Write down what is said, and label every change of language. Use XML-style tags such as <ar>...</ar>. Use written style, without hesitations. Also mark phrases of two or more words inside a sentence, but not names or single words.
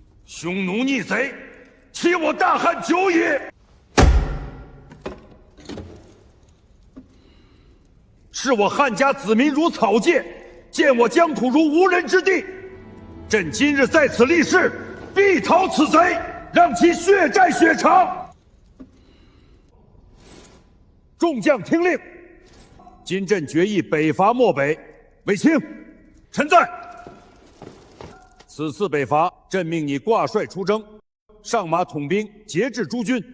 <zh>匈奴逆賊，欺我大漢久矣！是我汉家子民如草芥，见我疆土如无人之地。朕今日在此立誓，必讨此賊，讓其血債血償。众將聽令，今朕決意北伐漠北。衛青，臣在。此次北伐，朕命你掛帥出征，上馬統兵，節制諸軍。</zh>